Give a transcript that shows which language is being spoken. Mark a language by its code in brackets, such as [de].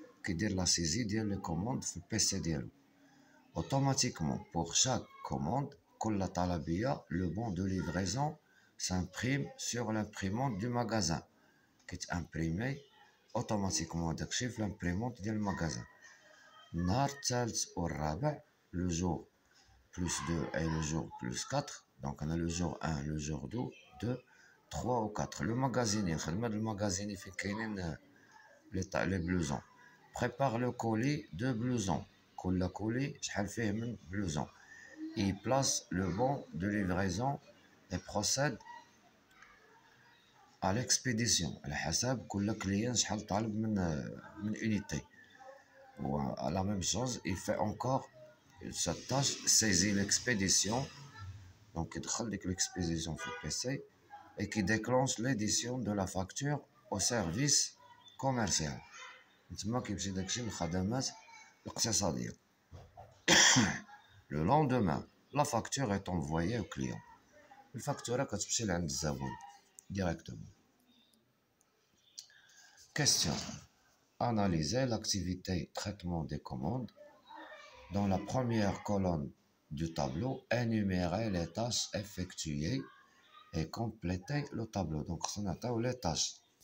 [ar] كيدير [fr] la saisie [ar] ديال [fr] les commandes [ar] في البيسي ديالو. [fr] Automatiquement pour chaque commande [ar] كل طلبية [fr] le bon de livraison s'imprime sur l'imprimante du magasin [ar] كيتامبريمي [fr] automatiquement [ar] داكشي في [fr] l'imprimante [ar] ديال المغازان. النهار الثالث والرابع [fr] le jour plus 2 et le jour plus 4 donc on a le jour 1 le jour 2 3 ou 4 le magasinier [ar] الخدمة ديال المغازيني فين كاينين [fr] les blousons prépare le colis de blousons [ar] كل [fr] colis [ar] شحال فيه من [fr] blouson il place le bon de livraison et procède à l'expédition [ar] على حسب كل كليان شحال طالب من [fr] unité. À la même chose il fait encore cette tâche saisit l'expédition donc il [ar] دخل ديك [fr] l'expédition [ar] في البيسي [fr] et qui déclenche l'édition de la facture au service commercial. [ar] تما كيمشي داكشي للخدمات الاقتصادية. [fr] Le lendemain la facture est envoyée au client. [ar] الفاكتورة كتمشي لعند الزبون [fr] directement. Question. Analysez l'activité traitement des commandes. Dans la première colonne du tableau, énumérez les tâches effectuées et complétez le tableau. Donc, on a les tâches.